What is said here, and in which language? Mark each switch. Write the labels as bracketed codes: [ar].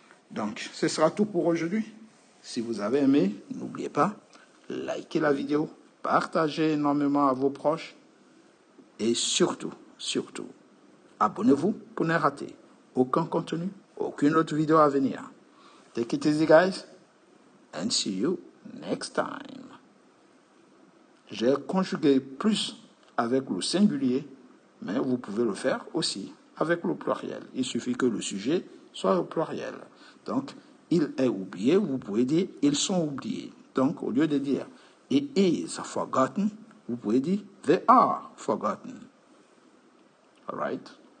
[fr] Donc, ce sera tout pour aujourd'hui. Si vous avez aimé, n'oubliez pas, likez la vidéo, partagez énormément à vos proches et surtout, abonnez-vous pour ne rater aucun contenu, aucune autre vidéo à venir. [en] Take it easy, guys, and see you next time. [fr] J'ai conjugué plus avec le singulier, mais vous pouvez le faire aussi avec le pluriel. Il suffit que le sujet soit au pluriel. Donc, il est oublié, vous pouvez dire ils sont oubliés. Donc, au lieu de dire [en] it is forgotten, [fr] vous pouvez dire [en] they are forgotten. All right?